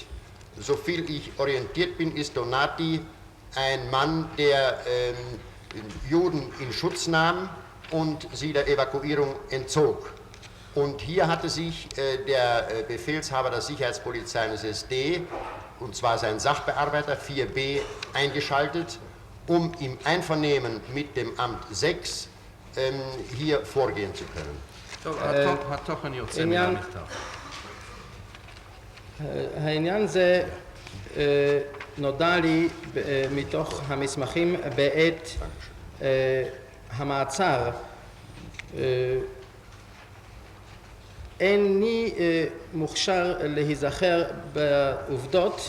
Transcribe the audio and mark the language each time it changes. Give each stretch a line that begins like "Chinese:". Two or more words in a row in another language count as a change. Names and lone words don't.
German: Soviel ich orientiert bin, ist Donati ein Mann, der Juden in Schutz nahm und sie der Evakuierung entzog. Und hier hatte sich der Befehlshaber der Sicherheitspolizei eines SD, und zwar sein Sachbearbeiter 4B, eingeschaltet, um im Einvernehmen mit dem Amt 6 hier vorgehen zu können.
Hebrew: טוב, התוכן יוצא מהמכתב. העניין זה נודע לי מתוך המסמכים בעת המעצר. איני מוכשר להיזכר בעובדות.